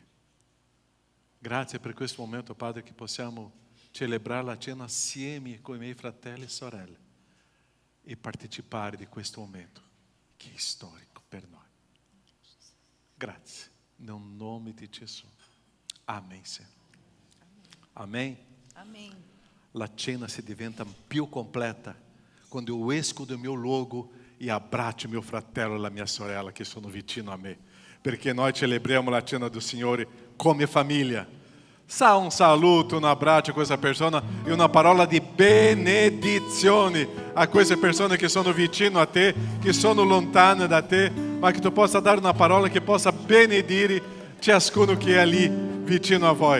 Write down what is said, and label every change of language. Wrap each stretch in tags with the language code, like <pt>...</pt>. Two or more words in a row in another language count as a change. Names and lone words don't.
<it>Grazie per questo momento, Padre, che possiamo celebrare la cena assieme con i miei fratelli e sorelle e partecipare di questo momento che è storico per noi. Grazie, nel nome di Gesù. Amen, Signore. Amen. Amém. La cena si diventa più completa quando eu esco</it> <pt>do meu</pt> <it>luogo e abbraccio mio fratello e la mia sorella che sono vicino a me. Perché noi celebriamo la cena del Signore come famiglia. Sa un saluto, un abbraccio a questa persona e una parola di benedizione a queste persone che sono vicino a te, che sono lontane da te, ma che tu possa dare una parola che possa benedire ciascuno che è lì vicino a voi.</it>